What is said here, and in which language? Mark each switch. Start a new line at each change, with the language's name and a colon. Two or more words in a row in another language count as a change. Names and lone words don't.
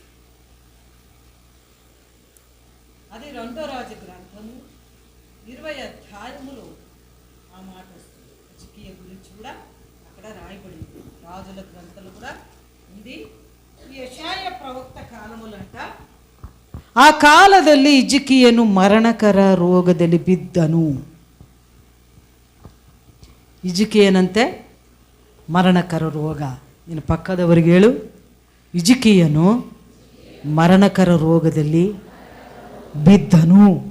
Telugu: అది 2వ రాజు గ్రంథము 20 అధ్యాయములో ఆ మాట వస్తుంది. హిజ్కియా గురించి కూడా అక్కడ రాయబడింది. రాజుల గ్రంథంలో కూడా ఉంది. యెషయా ప్రవక్త కాలములంట,
Kannada: ಆ ಕಾಲದಲ್ಲಿ ಹಿಜ್ಕಿಯನು ಮರಣಕರ ರೋಗದಲ್ಲಿ ಬಿದ್ದನು. ಹಿಜ್ಕಿಯನಂತೆ ಮರಣಕರ ರೋಗ. ನೀನು ಪಕ್ಕದವರಿಗೆ ಹೇಳು, ಹಿಜ್ಕಿಯನು ಮರಣಕರ ರೋಗದಲ್ಲಿ ಬಿದ್ದನು.